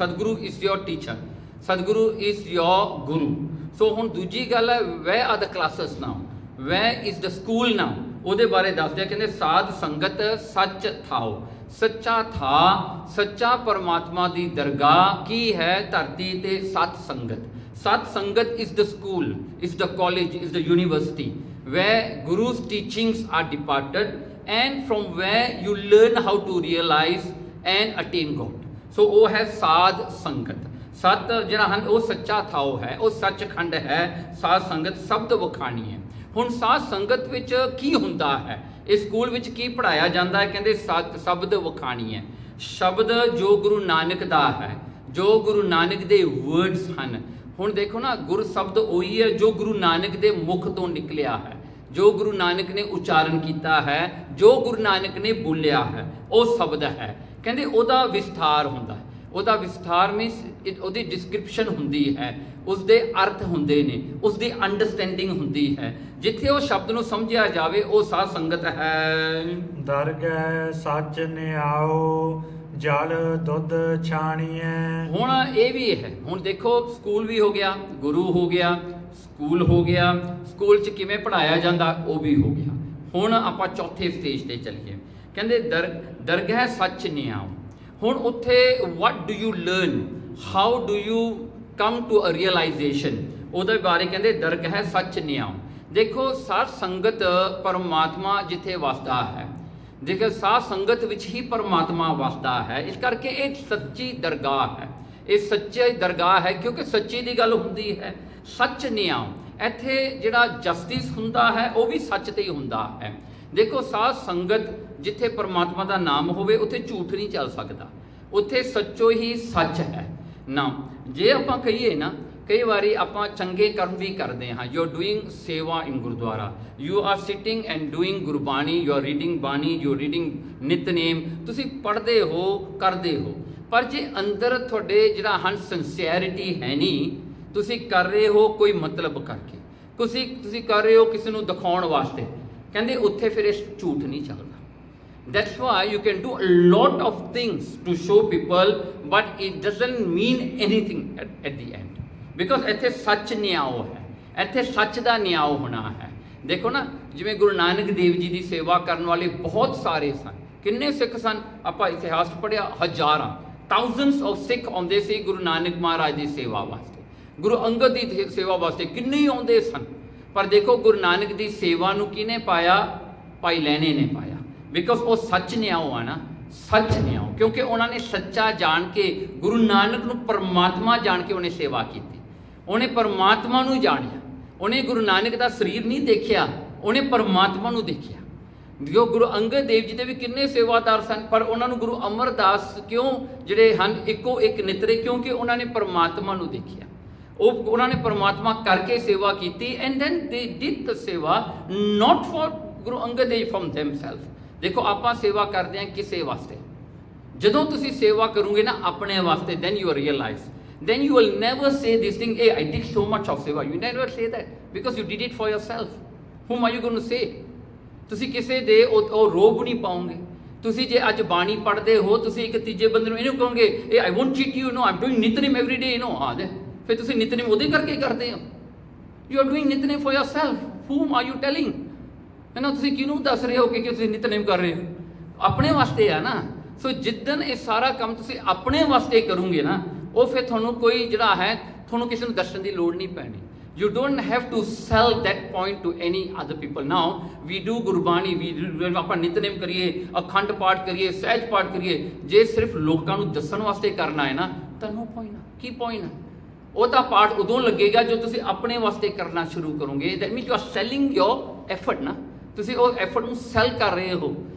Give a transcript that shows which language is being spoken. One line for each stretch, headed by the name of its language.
English: Satguru is your teacher, Satguru is your guru.
Punjabi: ਸੋ ਹੁਣ ਦੂਜੀ ਗੱਲ ਹੈ,
English: Where are the classes now, where is the school now.
Punjabi: ਉਹਦੇ ਬਾਰੇ ਦੱਸਦੇ ਆ, ਕਹਿੰਦੇ ਸਾਧ ਸੰਗਤ ਸੱਚ ਥਾਓ। ਸੱਚਾ ਥਾ, ਸੱਚਾ ਪਰਮਾਤਮਾ ਦੀ ਦਰਗਾਹ ਕੀ ਹੈ ਧਰਤੀ ਤੇ? ਸਤ ਸੰਗਤ।
English: Sat Sangat is the school, is the college, is the university where Guru's teachings are departed and from where you learn how to realize and attain God.
Punjabi: So ਉਹ ਹੈ ਸਾਧ ਸੰਗਤ। ਸਤ ਜਿਹੜਾ ਹਨ ਉਹ ਸੱਚਾ ਥਾਓ ਹੈ, ਉਹ ਸੱਚਖੰਡ ਹੈ। ਸਾਧ ਸੰਗਤ ਸ਼ਬਦ ਵਖਾਣੀ ਹੈ। ਹੁਣ ਸਾਧ ਸੰਗਤ ਵਿੱਚ ਕੀ ਹੁੰਦਾ ਹੈ? ਇਸ ਸਕੂਲ ਵਿੱਚ ਕੀ ਪੜ੍ਹਾਇਆ ਜਾਂਦਾ ਹੈ? ਕਹਿੰਦੇ ਸ਼ਬਦ ਵਖਾਣੀ ਹੈ। ਸ਼ਬਦ ਜੋ ਗੁਰੂ ਨਾਨਕ ਦਾ ਹੈ, ਜੋ ਗੁਰੂ ਨਾਨਕ ਦੇ ਵਰਡਸ ਹਨ। ਹੁਣ ਦੇਖੋ ਨਾ, ਗੁਰ ਸ਼ਬਦ ਉਹੀ ਹੈ ਜੋ ਗੁਰੂ ਨਾਨਕ ਦੇ ਮੁਖ ਤੋਂ ਨਿਕਲਿਆ ਹੈ, ਜੋ ਗੁਰੂ ਨਾਨਕ ਨੇ ਉਚਾਰਨ ਕੀਤਾ ਹੈ, ਜੋ ਗੁਰੂ ਨਾਨਕ ਨੇ ਬੋਲਿਆ ਹੈ, ਉਹ ਸ਼ਬਦ ਹੈ। ਕਹਿੰਦੇ ਉਹਦਾ ਵਿਸਥਾਰ ਹੁੰਦਾ ਹੈ, ਉਹਦਾ ਵਿਸਥਾਰ ਮੀਨਸ ਉਹਦੀ ਡਿਸਕ੍ਰਿਪਸ਼ਨ ਹੁੰਦੀ ਹੈ, ਉਸਦੇ ਅਰਥ ਹੁੰਦੇ ਨੇ, ਉਸਦੀ ਅੰਡਰਸਟੈਂਡਿੰਗ ਹੁੰਦੀ ਹੈ। ਜਿੱਥੇ ਉਹ ਸ਼ਬਦ ਨੂੰ ਸਮਝਿਆ ਜਾਵੇ ਉਹ ਸਾਧ ਸੰਗਤ ਹੈ। ਦਰਗਹਿ ਸੱਚ ਨਿਆਓ ਜਲ ਦੁੱਧ ਛਾਣੀਐ। ਹੁਣ ਇਹ ਵੀ ਹੈ, ਹੁਣ ਦੇਖੋ ਸਕੂਲ ਵੀ ਹੋ ਗਿਆ, ਗੁਰੂ ਹੋ ਗਿਆ, ਸਕੂਲ ਹੋ ਗਿਆ, ਸਕੂਲ 'ਚ ਕਿਵੇਂ ਪੜ੍ਹਾਇਆ ਜਾਂਦਾ ਉਹ ਵੀ ਹੋ ਗਿਆ। ਹੁਣ ਆਪਾਂ ਚੌਥੇ ਸਟੇਜ ਤੇ ਚੱਲੀਏ। ਕਹਿੰਦੇ ਦਰਗਹਿ ਸੱਚ ਨਿਆਓ। ਹੁਣ ਉੱਥੇ
English: what do you learn, how do you come to a realization,
Punjabi: ਉਹਦੇ ਬਾਰੇ ਕਹਿੰਦੇ ਦਰਗਹਿ ਸੱਚ ਨਿਆਓ। ਦੇਖੋ ਸਾਧ ਸੰਗਤ ਪਰਮਾਤਮਾ ਜਿੱਥੇ ਵਸਦਾ ਹੈ, ਦੇਖੋ ਸਾਧ ਸੰਗਤ ਵਿੱਚ ਹੀ ਪਰਮਾਤਮਾ ਵਸਦਾ ਹੈ, ਇਸ ਕਰਕੇ ਇਹ ਸੱਚੀ ਦਰਗਾਹ ਹੈ, ਇਹ ਸੱਚੀ ਦਰਗਾਹ ਹੈ ਕਿਉਂਕਿ ਸੱਚੀ ਦੀ ਗੱਲ ਹੁੰਦੀ ਹੈ। ਸੱਚ ਨਿਆਓ, ਇੱਥੇ ਜਿਹੜਾ ਜਸਟਿਸ ਹੁੰਦਾ ਹੈ ਉਹ ਵੀ ਸੱਚ ਤੇ ਹੀ ਹੁੰਦਾ ਹੈ। ਦੇਖੋ ਸਾਧ ਸੰਗਤ ਜਿੱਥੇ ਪਰਮਾਤਮਾ ਦਾ ਨਾਮ ਹੋਵੇ ਉੱਥੇ ਝੂਠ ਨਹੀਂ ਚੱਲ ਸਕਦਾ, ਉੱਥੇ ਸੱਚੋ ਹੀ ਸੱਚ ਹੈ ਨਾ। ਜੇ ਆਪਾਂ ਕਹੀਏ ਨਾ, ਕਈ ਵਾਰੀ ਆਪਾਂ ਚੰਗੇ ਕਰਮ ਵੀ ਕਰਦੇ ਹਾਂ,
English: you are doing seva in gurdwara, you are sitting and doing Gurbani, you are reading bani, you are reading Nitnem,
Punjabi: ਤੁਸੀਂ ਪੜ੍ਹਦੇ ਹੋ, ਕਰਦੇ ਹੋ, ਪਰ ਜੇ ਅੰਦਰ ਤੁਹਾਡੇ ਜਿਹੜਾ ਹਨ ਸਿੰਸੀਅਰਿਟੀ ਹੈ ਨਹੀਂ, ਤੁਸੀਂ ਕਰ ਰਹੇ ਹੋ ਕੋਈ ਮਤਲਬ ਕਰਕੇ, ਤੁਸੀਂ ਕਰ ਰਹੇ ਹੋ ਕਿਸੇ ਨੂੰ ਦਿਖਾਉਣ ਵਾਸਤੇ, ਕਹਿੰਦੇ ਉੱਥੇ ਫਿਰ ਇਹ ਝੂਠ ਨਹੀਂ ਚੱਲਦਾ।
English: That's why you can do a lot of things to show people, but it doesn't mean anything at the end, because
Punjabi: ਇੱਥੇ ਸੱਚ ਨਿਆਓ ਹੈ, ਇੱਥੇ ਸੱਚ ਦਾ ਨਿਆਓ ਹੋਣਾ ਹੈ। ਦੇਖੋ ਨਾ, ਜਿਵੇਂ ਗੁਰੂ ਨਾਨਕ ਦੇਵ ਜੀ ਦੀ ਸੇਵਾ ਕਰਨ ਵਾਲੇ ਬਹੁਤ ਸਾਰੇ ਸਨ, ਕਿੰਨੇ ਸਿੱਖ ਸਨ, ਆਪਾਂ ਇਤਿਹਾਸ ਪੜ੍ਹਿਆ, ਹਜ਼ਾਰਾਂ,
English: thousands of
Punjabi: ਸਿੱਖ ਆਉਂਦੇ ਸੀ ਗੁਰੂ ਨਾਨਕ ਮਹਾਰਾਜ ਦੀ ਸੇਵਾ ਵਾਸਤੇ, ਗੁਰੂ ਅੰਗਦ ਦੀ ਸੇਵਾ ਵਾਸਤੇ ਕਿੰਨੇ ਆਉਂਦੇ ਸਨ। ਪਰ ਦੇਖੋ ਗੁਰੂ ਨਾਨਕ ਦੀ ਸੇਵਾ ਨੂੰ ਕਿਹਨੇ ਪਾਇਆ? ਭਾਈ ਲਹਿਣੇ ਨੇ ਪਾਇਆ, ਬਿਕੋਜ਼ ਉਹ ਸੱਚ ਨਿਆਓ ਆ ਨਾ, ਸੱਚ ਨਿਆਓ, ਕਿਉਂਕਿ ਉਹਨਾਂ ਨੇ ਸੱਚਾ ਜਾਣ ਕੇ, ਗੁਰੂ ਨਾਨਕ ਨੂੰ ਪਰਮਾਤਮਾ ਜਾਣ ਕੇ ਉਹਨੇ ਸੇਵਾ ਕੀਤੀ, ਉਹਨੇ ਪਰਮਾਤਮਾ ਨੂੰ ਜਾਣਿਆ, ਉਹਨੇ ਗੁਰੂ ਨਾਨਕ ਦਾ ਸਰੀਰ ਨਹੀਂ ਦੇਖਿਆ, ਉਹਨੇ ਪਰਮਾਤਮਾ ਨੂੰ ਦੇਖਿਆ। ਜੋ ਗੁਰੂ ਅੰਗਦ ਦੇਵ ਜੀ ਦੇ ਵੀ ਕਿੰਨੇ ਸੇਵਾਦਾਰ ਸਨ, ਪਰ ਉਹਨਾਂ ਨੂੰ ਗੁਰੂ ਅਮਰਦਾਸ ਕਿਉਂ ਜਿਹੜੇ ਹਨ ਇੱਕੋ ਇੱਕ ਨਿਤਰੇ? ਕਿਉਂਕਿ ਉਹਨਾਂ ਨੇ ਪਰਮਾਤਮਾ ਨੂੰ ਦੇਖਿਆ, ਉਹਨਾਂ ਨੇ ਪਰਮਾਤਮਾ ਕਰਕੇ ਸੇਵਾ ਕੀਤੀ,
English: And then they did the seva not for Guru Angad Dev from themselves.
Punjabi: ਦੇਖੋ ਆਪਾਂ ਸੇਵਾ ਕਰਦੇ ਹਾਂ ਕਿਸੇ ਵਾਸਤੇ, ਜਦੋਂ ਤੁਸੀਂ ਸੇਵਾ ਕਰੋਗੇ ਨਾ ਆਪਣੇ ਵਾਸਤੇ,
English: then you realize, then you will never say this thing, hey I did so much of seva, you never say that, because you did it for yourself. Whom are you going to say?
Punjabi: ਤੁਸੀਂ ਕਿਸੇ ਦੇ ਉਹ ਰੋਬ ਨਹੀਂ ਪਾਓਗੇ। ਤੁਸੀਂ ਜੇ ਅੱਜ ਬਾਣੀ ਪੜ੍ਹਦੇ ਹੋ, ਤੁਸੀਂ ਇੱਕ ਤੀਜੇ ਬੰਦੇ ਨੂੰ ਇਹਨੂੰ ਕਹੋਗੇ,
English: hey I won't cheat you, no I'm doing Nitnem every day,
Punjabi: no, ਹਾਂ ਫਿਰ ਤੁਸੀਂ ਨਿਤਨੇਮ ਉਹਦੇ ਕਰਕੇ ਕਰਦੇ ਹੋ।
English: You are doing Nitnem for yourself. Whom are you telling?
Punjabi: ਹੈ ਨਾ, ਤੁਸੀਂ ਕਿਹਨੂੰ ਦੱਸ ਰਹੇ ਹੋ ਕਿ ਤੁਸੀਂ ਨਿਤਨੇਮ ਕਰ ਰਹੇ ਹੋ? ਆਪਣੇ ਵਾਸਤੇ ਆ ਨਾ। ਸੋ ਜਿੱਦਣ ਇਹ ਸਾਰਾ ਕੰਮ ਤੁਸੀਂ ਆਪਣੇ ਵਾਸਤੇ ਕਰੋਗੇ ਨਾ, ਉਹ ਫਿਰ ਤੁਹਾਨੂੰ ਕੋਈ ਜਿਹੜਾ ਹੈ, ਤੁਹਾਨੂੰ ਕਿਸੇ ਨੂੰ ਦੱਸਣ ਦੀ ਲੋੜ ਨਹੀਂ ਪੈਣੀ।
English: You don't have to sell that point to any other people. Now we do
Punjabi: Gurbani, ਆਪਾਂ ਨਿਤਨੇਮ ਕਰੀਏ, ਅਖੰਡ ਪਾਠ ਕਰੀਏ, ਸਹਿਜ ਪਾਠ ਕਰੀਏ, ਜੇ ਸਿਰਫ ਲੋਕਾਂ ਨੂੰ ਦੱਸਣ ਵਾਸਤੇ ਕਰਨਾ ਹੈ ਨਾ, ਤਾਂ ਨੋ ਪੁਆਇੰਟ। ਕੀ ਪੁਆਇੰਟ? ਉਹ ਤਾਂ ਪਾਠ ਉਦੋਂ ਲੱਗੇਗਾ ਜੋ ਤੁਸੀਂ ਆਪਣੇ ਵਾਸਤੇ ਕਰਨਾ ਸ਼ੁਰੂ ਕਰੋਗੇ।
English: that means you are selling your effort
Punjabi: ਨਾ, ਤੁਸੀਂ ਉਹ ਐਫਰਟ ਨੂੰ ਸੈਲ ਕਰ ਰਹੇ ਹੋ।